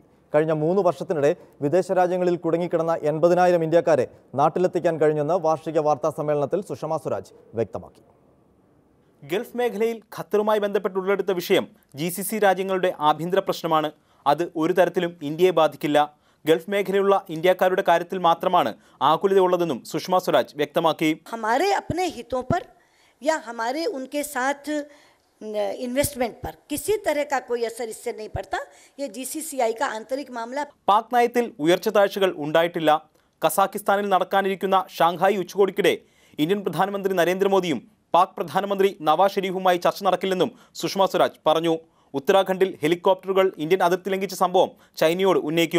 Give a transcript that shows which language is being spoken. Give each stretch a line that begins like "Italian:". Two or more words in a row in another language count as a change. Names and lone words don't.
Malayalam: കഴിഞ്ഞ 3 വർഷത്തിനിടെ വിദേശ രാജ്യങ്ങളിൽ കുടുങ്ങിക്കിടന്ന 80,000 ഇന്ത്യക്കാരെ നാട്ടിലെത്തിക്കാൻ കഴിഞ്ഞെന്ന് വാർഷിക വാർത്താ സമ്മേളനത്തിൽ സുഷമ സ്വരാജ് വ്യക്തമാക്കി. ഗൾഫ് മേഖലയിൽ ഖത്തറുമായി ബന്ധപ്പെട്ട് ഉടലെടുത്ത വിഷയം GCC രാജ്യങ്ങളുടെ ആഭ്യന്തര പ്രശ്നമാണ്. അത് ഒരു തരത്തിലും ഇന്ത്യയെ ബാധിക്കില്ല. ഗൾഫ് മേഖലയിലുള്ള ഇന്ത്യക്കാരുടെ കാര്യത്തിൽ മാത്രമാണ് ആകുലതയുള്ളതെന്നും സുഷമ സ്വരാജ് വ്യക്തമാക്കി.
Hindi: हमारे अपने हितों पर या हमारे उनके साथ इन्वेस्टमेंट पर किसी तरह का कोई असर इससे नहीं पड़ता. ये GCCI का आंतरिक मामला.
Malayalam: പാക് നയത്തിൽ ഉയർച്ച താഴ്ചകൾ ഉണ്ടായിട്ടില്ല. കസാഖിസ്ഥാനിൽ നടക്കാനിരിക്കുന്ന ഷാങ്ഹായ് ഉച്ചകോടിക്കിടെ ഇന്ത്യൻ പ്രധാനമന്ത്രി നരേന്ദ്രമോദിയും പാക് പ്രധാനമന്ത്രി നവാസ് ഷെരീഫുമായി ചർച്ച നടക്കില്ലെന്നും സുഷമ സ്വരാജ് പറഞ്ഞു. ഉത്തരാഖണ്ഡിൽ ഹെലികോപ്റ്ററുകൾ ഇന്ത്യൻ അതിർത്തി ലംഘിച്ച സംഭവം ചൈനയോട് ഉന്നയിക്കും.